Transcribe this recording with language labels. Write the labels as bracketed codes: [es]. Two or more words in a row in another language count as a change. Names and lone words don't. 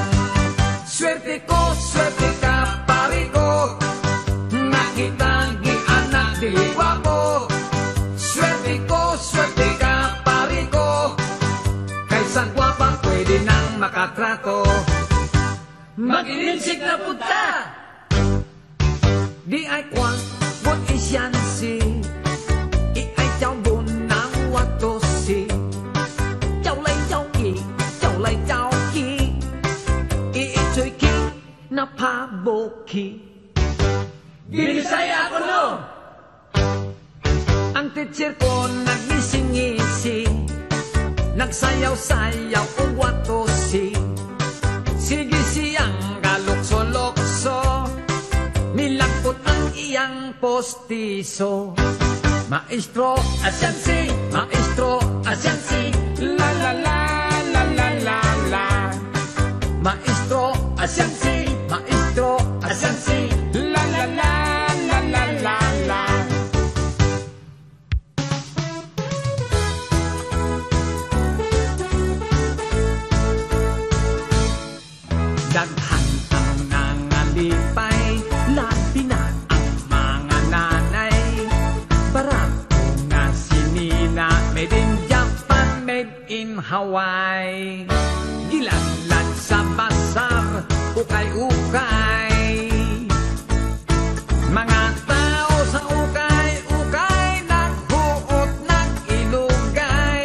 [ceb] Swerte ka pari ko, nakita gianak dili gwapo. Swerte ka pari ko, kaysa gwapa pwede nang makatrato. Mag-ilinsik na punta! Di ay kwan, bun isyansi. I ay chow bun nang watosi. Chow lay chow ki. I ichoy ki na paboki. Binisaya ako no! Ang teacher ko nagnising-ngisi, nagsayaw-sayaw o watosi. Sige siyang galukso-lokso, milagpot ang iyang postiso. Maestro, asyansi, la la la la la la la. Maestro, asyansi, la la la la la la la. Daghan ang nangalipay, labi na ang mga nanay. Barato nga sinina, [en] made in Japan, made in Hawaii. [ceb] Gilanlan sa basar, ukay-ukay. Mga tao sa ukay-ukay, naghuot ng ilugay.